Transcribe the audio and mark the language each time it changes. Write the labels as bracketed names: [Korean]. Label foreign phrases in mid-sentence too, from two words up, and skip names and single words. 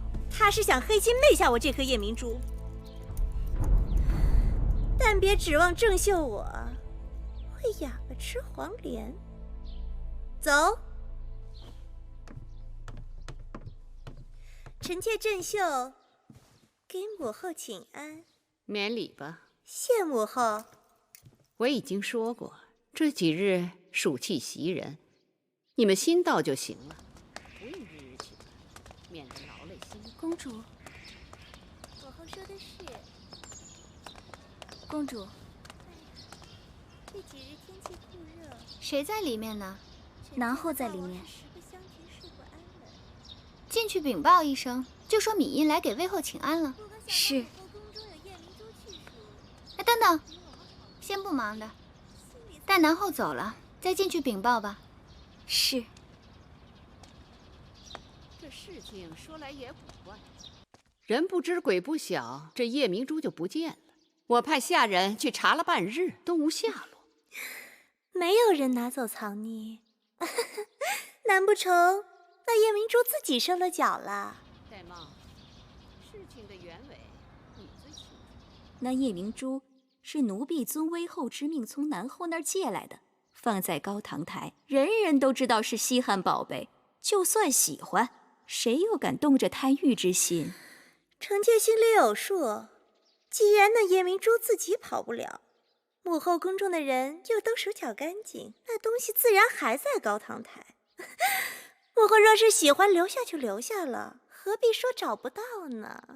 [Chinese] 他是想黑心昧下我这顆夜明珠，但別指望郑袖我会哑巴吃黄连。走，臣妾郑袖給母後請安。免禮吧。謝母後。我已經說過，這幾日暑氣襲人，你們心到就行了，不用日日請安，免得勞累心。公主，母後說的是。公主，这幾日天氣酷熱，誰在裡面呢？南後在裡面。進去稟報一聲，就說敏英來給威後請安了。是。哎，等等，先不忙的，待南後走了再進去稟報吧。是。這事情說來也古怪，人不知鬼不曉，這夜明珠就不見了。我派下人去查了半日，都無下落。沒有人拿走藏匿，難不成那夜明珠自己受了腳了？戴帽，事情的原委你最清楚。那夜明珠是奴婢遵威後之命從南後那兒借來的，放在高堂台，人人都知道是稀罕寶貝。就算喜歡，誰又敢動着貪欲之心？臣妾心裡有數。既然那夜明珠自己跑不了，母後宮中的人又都手腳乾淨，那東西自然還在高堂台。母後若是喜歡留下就留下了，何必說找不到呢？